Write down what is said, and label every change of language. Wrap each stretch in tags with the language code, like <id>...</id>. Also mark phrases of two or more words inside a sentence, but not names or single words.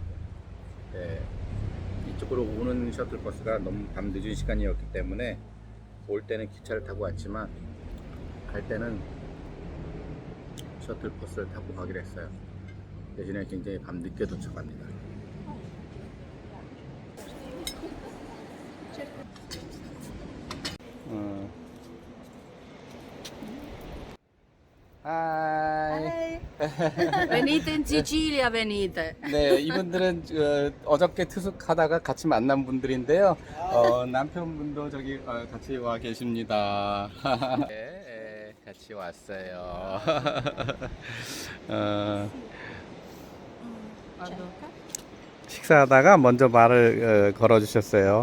<ko>네, 이쪽으로 오는 셔틀 버스가 너무 밤늦은 시간이었기 때문에 올 때는 기차를 타고 왔지만 갈 때는 셔틀 버스를 타고 가기로 했어요. 대신에 굉장히 밤늦게 도착합니다. 하이.</ko> <it>Venite in Sicilia, venite.</it> <ko>네, 이분들은 어저께 투숙하다가 같이 만난 분들인데요. 남편분도 저기 같이 와 계십니다. 네, 같이 왔어요. 식사하다가 먼저 말을 걸어주셨어요.</ko>